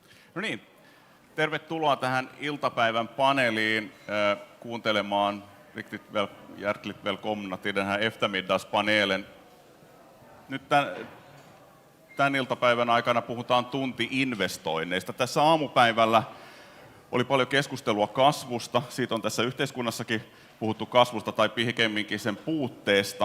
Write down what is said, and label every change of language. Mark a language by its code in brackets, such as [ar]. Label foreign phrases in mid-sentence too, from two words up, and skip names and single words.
[fi] No niin, tervetuloa tähän iltapäivän paneeliin kuuntelemaan [sv] riktigt hjärtligt välkomna till den här eftermiddagspanelen. [fi] Nyt tämän iltapäivän aikana puhutaan tunti-investoinneista. Tässä aamupäivällä oli paljon keskustelua kasvusta. Siitä on tässä yhteiskunnassakin puhuttu kasvusta tai pikemminkin sen puutteesta.